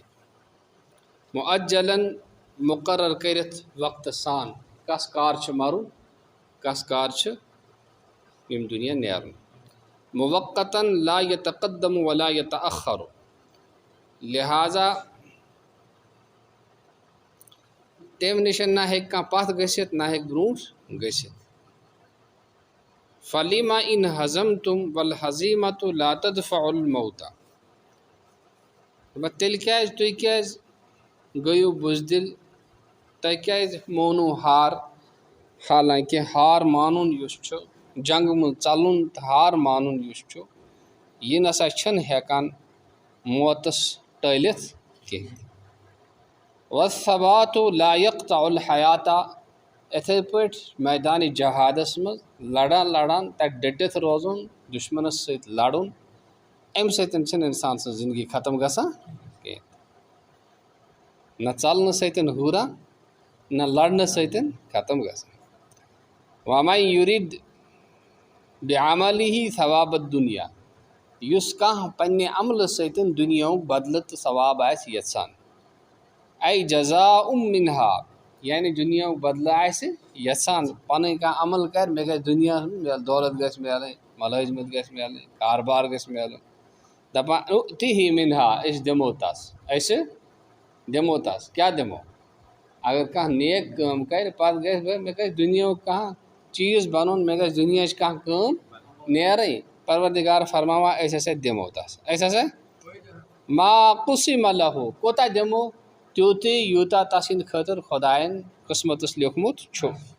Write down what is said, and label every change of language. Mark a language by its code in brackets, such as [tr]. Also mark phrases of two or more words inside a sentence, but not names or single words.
[ks] مُعجلن مقرر کٔرِتھ وقتہٕ سان کس کار چھُ مرُن کس کار چھُ ییٚمہِ دُنیا نیرُن. [ar] موقتاً لا یتقدم ولا یتأخر [ks] لہذا تمہِ نِش نہ ہیٚکہِ کانٛہہ پتھ گٔژھِتھ نہ ہیٚکہِ برونٛٹھ گٔژھِتھ. [ar] فلیما ان ہزمتم والہزیمۃ لا تدفع الموت. [ks] تیٚلہِ کیٛازِ تُہۍ کیٛازِ گٔیِو بُزدِل، تۄہہِ کیٛازِ مونوٗ ہار، حالانکہِ ہار مانُن یُس چھُ جنگ من ژلن تو ہار مانن یس چھُ یہ نسا چھن ہیکان موتس ٹلتھ کہین [ar] والثبات لا يقطع الحیات [ks] اتھے پٲٹھۍ میدان جہادس مز لڑان تک ڈٹتھ روزن دشمنس ست لڑن امہ سۭتۍ چھنہٕ انسان سٕنٛز زندگی ختم گژھان کینٛہہ نہ ژلنہٕ سۭتۍ ہُران نہ لڑنہٕ سۭتۍ ختم گژھان [ar] ومن یُرِد بعمله ثواب الدنیا [ks] یُس کانٛہہ پننہِ عملہٕ سۭتۍ دُنیاہُک بدلہٕ تہٕ ثواب آسہِ یژھان [ar] اے جزاء منہا [ks] یعنی دُنیاہُک بدلہٕ آسہِ یژھان پنٕنۍ کانٛہہ عمل کرِ مےٚ گژھِ دُنیاہس منٛز دولت گژھِ میلٕنۍ ملٲزمت گژھِ میلٕنۍ کاربار گژھِ میلُن دپان [ar] نُؤتِہی منہا [ks] أسۍ دِمو تس کیٛاہ دِمو اگر کانٛہہ نیک کٲم کرِ پتہٕ گژھِ مےٚ گژھِ دُنیاہُک کانٛہہ چیٖز بنُن مےٚ گژھِ دُنیاہٕچ کانٛہہ کٲم نیرٕنۍ پروردگار فرماوان أسۍ ہسا دِمو تس أسۍ ہسا [ar] ما قُسِمَ لَہُ [ks] کوٗتاہ دِمو تیوٗتٕے یوٗتاہ تس سٕنٛدِ خٲطرٕ خۄدایَن قٕسمتس لیوکھمُت چھُ